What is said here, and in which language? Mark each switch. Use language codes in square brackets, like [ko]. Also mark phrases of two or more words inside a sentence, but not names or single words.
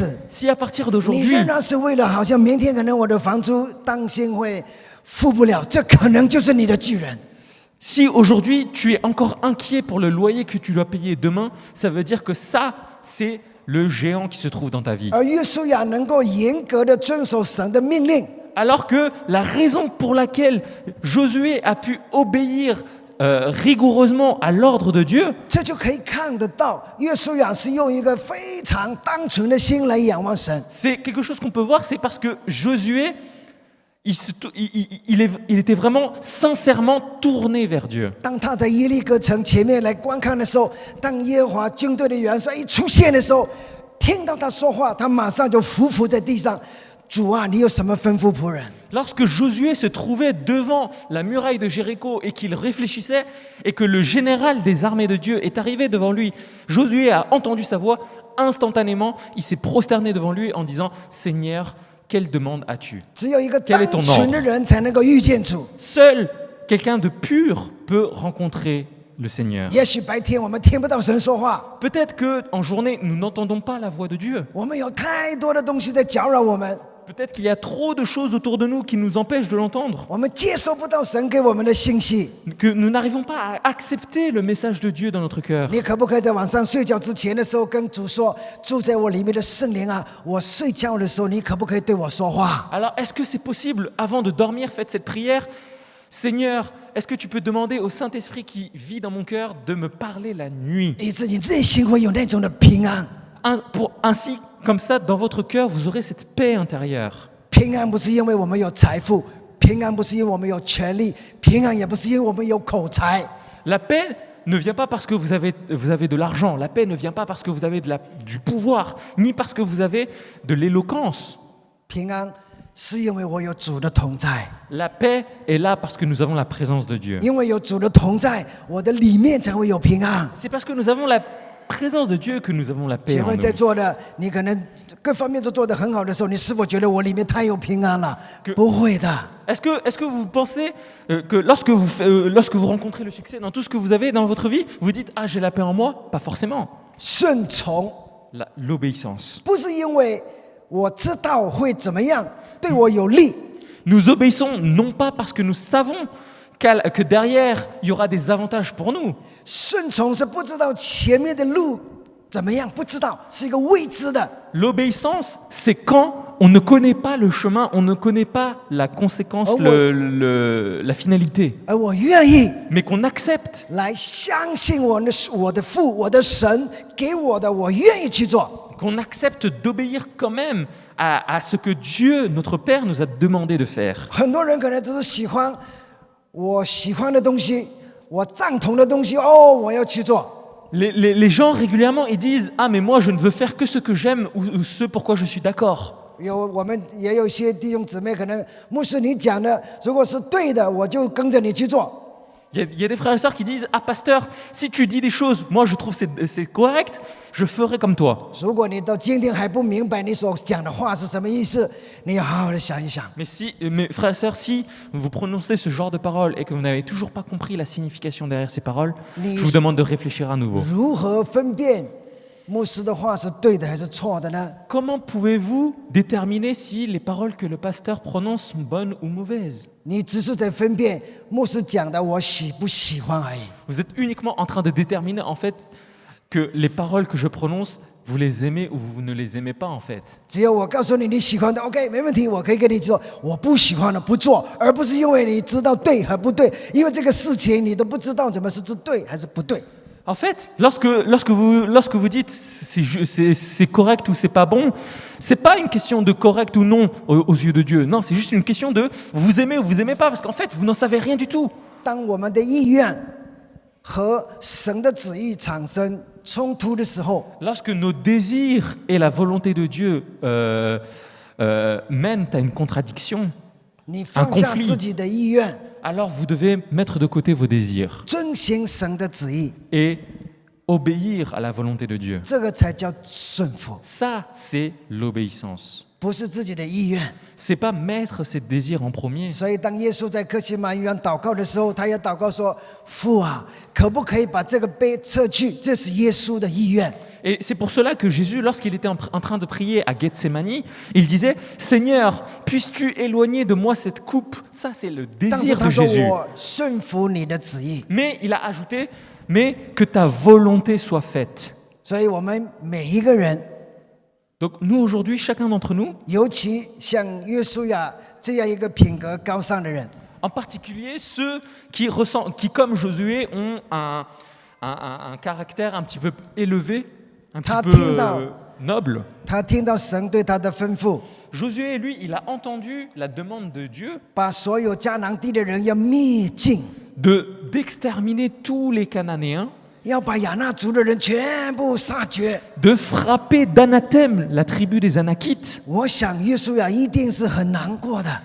[fr] si à partir [zh] 你 [fr] d'aujourd'hui, [zh] 仍然是为了好像明天可能我的房租担心会付不了，这可能就是你的巨人。 [fr] si aujourd'hui tu es encore inquiet pour le loyer que tu dois payer demain, ça veut dire que ça, c'est le géant qui se trouve dans ta vie. [zh] 而约书亚能够严格的遵守神的命令， [fr] Alors que la raison pour laquelle Josué a pu obéir rigoureusement à l'ordre de Dieu, [zh] 这就可以看得到，约书亚是用一个非常单纯的心来仰望神。 [fr] c'est quelque chose qu'on peut voir, c'est parce que Josué, il était vraiment sincèrement tourné vers Dieu. [zh] 当他在耶利哥城前面来观看的时候，当耶和华军队的元帅一出现的时候，听到他说话，他马上就匍匐在地上， 主啊，你有什么吩咐仆人？ [fr] Lorsque Josué se trouvait devant la muraille de Jéricho et qu'il réfléchissait et que le général des armées de Dieu est arrivé devant lui, Josué a entendu sa voix. Instantanément, il s'est prosterné devant lui en disant « Seigneur, quelle demande as-tu » [zh] 只有一个 [fr] Quel est ton [zh] 单纯的人才能够遇见主。 [fr] Seul quelqu'un de pur peut rencontrer le Seigneur. [zh] 也许白天我们听不到神说话， [fr] Peut-être qu'en journée, nous n'entendons pas la voix de Dieu. [zh] 我们有太多的东西在搅扰我们， [fr] Peut-être qu'il y a trop de choses autour de nous qui nous empêchent de l'entendre, [zh] 我们接收不到神给我们的信息。 [fr] que nous n'arrivons pas à accepter le message de Dieu dans notre cœur. [zh] 你可不可以在晚上睡觉之前的时候跟主说：“住在我里面的圣灵啊，我睡觉的时候，你可不可以对我说话 [fr] Alors, est-ce que c'est possible, avant de dormir, faites cette prière. Seigneur, est-ce que tu peux demander au Saint-Esprit qui vit dans mon cœur de me parler la nuit ?？” [zh] 以致你内心会有那种的平安。 [fr] Ainsi, comme ça, dans votre cœur, vous aurez cette paix intérieure. [zh] 平安不是因为我们有财富，平安不是因为我们有权利，平安也不是因为我们有口才。 [fr] La paix ne vient pas parce que vous avez de l'argent. La paix ne vient pas parce que vous avez du pouvoir, ni parce que vous avez de l'éloquence. [zh] 平安是因为我有主的同在， [fr] La paix est là parce que nous avons la présence de Dieu. [zh] 因为有主的同在，我的里面才会有平安。 [fr] C'est parce que nous avons la présence de Dieu que nous avons la paix [zh] 请 [fr] en [zh] 问在 [fr] nous. [zh] 座的你可能各方面都做得很好的时候，你是否觉得我里面太有平安了？不会的。 [fr] Est-ce que vous pensez que lorsque vous rencontrez le succès dans tout ce que vous avez dans votre vie, vous dites « Ah, j'ai la paix en moi ?» Pas forcément. [zh] 顺从 [fr] L'obéissance. [zh] 不是因为我知道会怎么样，对我有利， [fr] Nous obéissons non pas parce que nous savons que derrière, il y aura des avantages pour nous. [zh] 顺从是不知道前面的路怎么样，不知道是一个未知的。 [fr] L'obéissance, c'est quand on ne connaît pas le chemin, on ne connaît pas la conséquence, Oh, la finalité, [zh] 而我愿意 [fr] mais qu'on accepte. [zh] 来相信我的父，我的神给我的，我愿意去做。 [fr] Qu'on accepte d'obéir quand même à ce que Dieu, notre Père, nous a demandé de faire. [zh] 很多人可能只是喜欢我喜欢的东西，我赞同的东西，哦，我要去做。 [fr] Les gens régulièrement ils disent ah mais moi je ne veux faire que ce que j'aime ou ce pourquoi je suis d'accord. [zh] 我们也有一些弟兄姊妹，可能牧师你讲的，如果是对的，我就跟着你去做。 [fr] Il y a des frères et sœurs qui disent ah pasteur si tu dis des choses moi je trouve c'est correct je ferai comme toi. [zh] 如果你到今天还不明白你所讲的话是什么意思，你要好好的想一想。 [fr] Mais frères et sœurs si vous prononcez ce genre de paroles et que vous n'avez toujours pas compris la signification derrière ces paroles, je vous demande de réfléchir à nouveau. [zh] 如何分辨牧师的话是对的还是错的呢？ [fr] Comment pouvez-vous déterminer si les paroles que le pasteur prononce sont bonnes ou mauvaises? [zh] 你只是在分辨牧师讲的我喜不喜欢而已。 [fr] Vous êtes uniquement en train de déterminer en fait que les paroles que je prononce, vous les aimez ou vous ne les aimez pas en fait. [zh] 只有我告诉你你喜欢的 ，OK， 没问题，我可以跟你做。我不喜欢的不做，而不是因为你知道对和不对，因为这个事情你都不知道怎么是对还是不对。 [fr] En fait, lorsque vous dites c'est correct ou c'est pas bon, c'est pas une question de correct ou non aux yeux de Dieu. Non, c'est juste une question de vous aimez ou vous aimez pas parce qu'en fait, vous n'en savez rien du tout. [zh] 当我们的意愿和神的旨意产生冲突的时候， [fr] Lorsque nos désirs et la volonté de Dieu mènent à une contradiction, [zh] 你放下 [fr] conflit [zh] 自己的意愿， [fr] alors vous devez mettre de côté vos désirs [zh] 遵行神的旨意， [fr] et obéir à la volonté de Dieu. [zh] 这个才叫顺服， [fr] Ça, c'est l'obéissance. [zh] 不是自己的意愿。 [fr] C'est pas mettre ses désirs en premier. [zh] 所以，当耶稣在客西马尼园祷告的时候，他也祷告说：“父啊，可不可以把这个杯撤去？” 这是耶稣的意愿。 [fr] Et c'est pour cela que Jésus, lorsqu'il était en train de prier à Gethsémani, il disait « Seigneur, puisses-tu éloigner de moi cette coupe ?» Ça, c'est le [zh] 但是 [fr] désir [zh] 他 [fr] de [zh] 说：“ [fr] Jésus. [zh] 我顺服你的旨意。 [fr] Mais il a ajouté « Mais que ta volonté soit faite. » » [zh] 所以，我们每一个人， [fr] Donc nous, aujourd'hui, chacun d'entre nous, [zh] 尤其像约书亚这样一个品格高尚的人， [fr] en particulier ceux qui, comme Josué, ont un caractère un petit peu élevé, un petit peu noble. [zh] 他听到神对他的吩咐， [fr] Josué, lui, il a entendu la demande de Dieu [zh] 把所有迦南地的人要灭尽， [fr] d'exterminer tous les Cananéens. [zh] 要把亚纳族的人全部杀绝。 [fr] de frapper d'anathème la tribu des Anakites. [zh] 我想约书亚一定是很难过的。